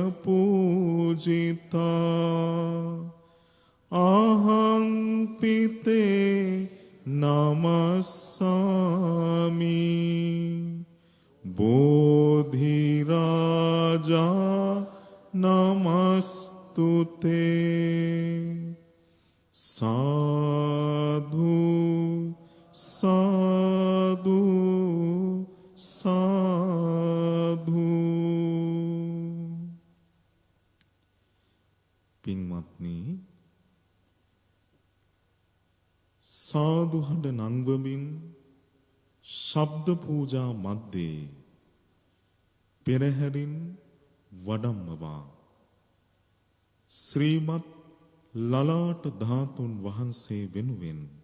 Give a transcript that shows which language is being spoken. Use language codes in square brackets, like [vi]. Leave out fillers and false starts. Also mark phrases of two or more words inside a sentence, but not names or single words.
[pi] පූජිතා අහං පිතේ නමස්සාමි බෝධි රාජා නමස්තුතේ සාදු සාදු සාදු. [si] පින්වත්නි, සාදු හඬ නංවමින් ශබ්ද පූජා මැද්දේ පෙරහැරින් වඩම්මවා ශ්‍රීමත් ලලාට ධාතුන් වහන්සේ වෙනුවෙන්